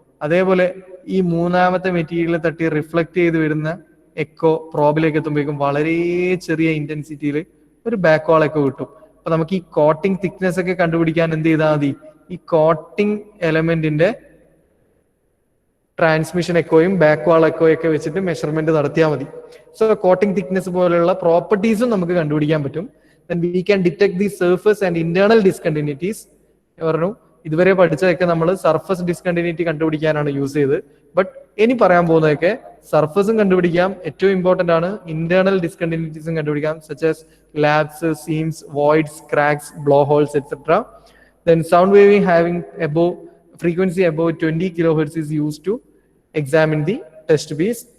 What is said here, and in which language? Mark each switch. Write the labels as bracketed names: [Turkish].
[Malayalam] അതേപോലെ ഈ മൂന്നാമത്തെ മെറ്റീരിയൽ തട്ടി റിഫ്ലക്ട് ചെയ്ത് വരുന്ന എക്കോ പ്രോബിലേക്ക് എത്തുമ്പോഴേക്കും വളരെ ചെറിയ ഇന്റൻസിറ്റിയിൽ ഒരു ബാക്ക് വാൾ എക്കോ കിട്ടും. അപ്പൊ നമുക്ക് ഈ കോട്ടിംഗ് തിക്നെസ് ഒക്കെ കണ്ടുപിടിക്കാൻ എന്ത് ചെയ്താൽ മതി? ഈ കോട്ടിംഗ് എലമെന്റിന്റെ ട്രാൻസ്മിഷൻ എക്കോയും ബാക്ക് വാൾ എക്കോയും ഒക്കെ വെച്ചിട്ട് മെഷർമെന്റ് നടത്തിയാൽ മതി. സോ കോട്ടിംഗ് തിക്നെസ് പോലുള്ള പ്രോപ്പർട്ടീസും നമുക്ക് കണ്ടുപിടിക്കാൻ പറ്റും. [English] Then we can detect the surface and internal discontinuities. [Malayalam] പറഞ്ഞു ഇതുവരെ പഠിച്ചതൊക്കെ നമ്മൾ സർഫസ് ഡിസ്കണ്ടിന്യൂറ്റി കണ്ടുപിടിക്കാനാണ് യൂസ് ചെയ്തത്. ബട്ട് ഇനി പറയാൻ പോകുന്നതൊക്കെ സർഫസും കണ്ടുപിടിക്കാം, ഏറ്റവും ഇമ്പോർട്ടന്റ് ആണ് ഇന്റേണൽ ഡിസ്കണ്ടിന്യൂറ്റീസും കണ്ടുപിടിക്കാം, [English] Such as laps, seams, voids, cracks, blow holes etcetera. Then sound waving having above frequency above 20 kilohertz is used to examine the test piece.